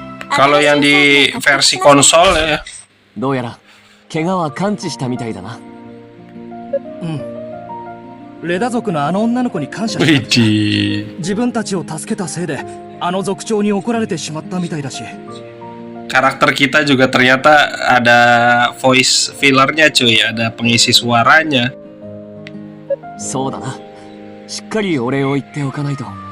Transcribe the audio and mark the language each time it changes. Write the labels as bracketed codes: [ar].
[id] Kalau yang di versi konsol ya, [ja] どうやら怪我は完治したみたいだな。レダ族のあの女の子に感謝した。 widih. 自分たちを助けたせいであの族長に怒られてしまったみたいだし。 [id] Karakter kita juga ternyata ada voice fillernya cuy, ada pengisi suaranya. [ja] そうだな。しっかりお礼を言っておかないと。